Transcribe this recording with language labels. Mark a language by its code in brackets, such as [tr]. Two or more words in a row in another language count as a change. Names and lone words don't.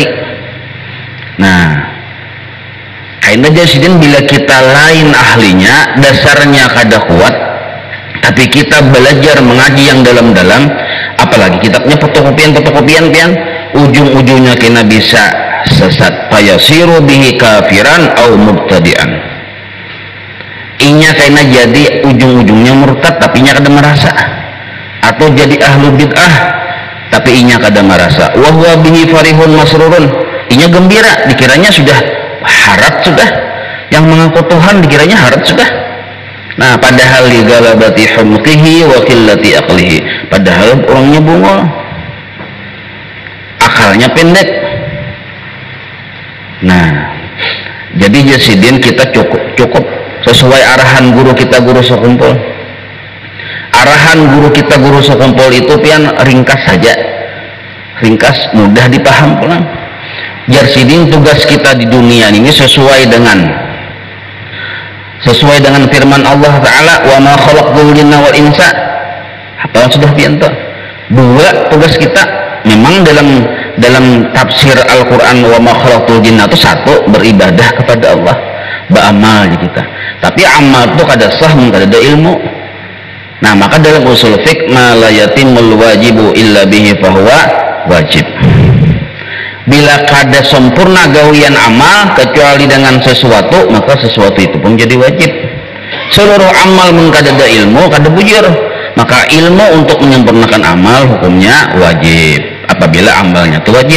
[bjn] Nah, karena Jasidin bila kita lain ahlinya, dasarnya kada kuat, tapi kita belajar mengaji yang dalam-dalam, apalagi kitabnya fotokopian pian, ujung-ujungnya kena bisa sesat, [ar] فيصير به كافرا أو مبتدعا. [bjn] Inya kena jadi ujung-ujungnya murtad tapi inya kada merasa, atau jadi [ar] أهل بدعة [bjn] tapi inya kada merasa. [ar] وهو به فرح مسرور, [bjn] inya gembira, dikiranya sudah harap sudah, yang mengaku Tuhan dikiranya harap sudah. Nah, padahal [ar] لغلبة حمقه وقلة عقله, [bjn] padahal orangnya bungol, akalnya pendek. Nah, jadi Jasidin kita cukup sesuai arahan guru kita, guru Sokumpul. Arahan guru kita, guru Sokumpul itu pian ringkas saja, ringkas, mudah dipaham pulang. Jasidin tugas kita di dunia ini sesuai dengan firman Allah Ta'ala, [ar] وما خلقت الجن والإنس. [bjn] Apa sudah pian tuh? Dua tugas kita memang dalam tafsir Al-Quran, [ar] وما خلقت الجن [bjn] itu satu, beribadah kepada Allah, beramal kita. Tapi amal itu kada sah mun kada ada ilmu. Nah, maka dalam [ar] أصول الفقه, ما لا يتم الواجب إلا به فهو واجب. [bjn] Bila kada sempurna gawian amal kecuali dengan sesuatu, maka sesuatu itu pun jadi wajib. Seluruh amal mun kada ada ilmu, kada bujur, maka ilmu untuk menyempurnakan amal hukumnya wajib apabila amalnya itu wajib.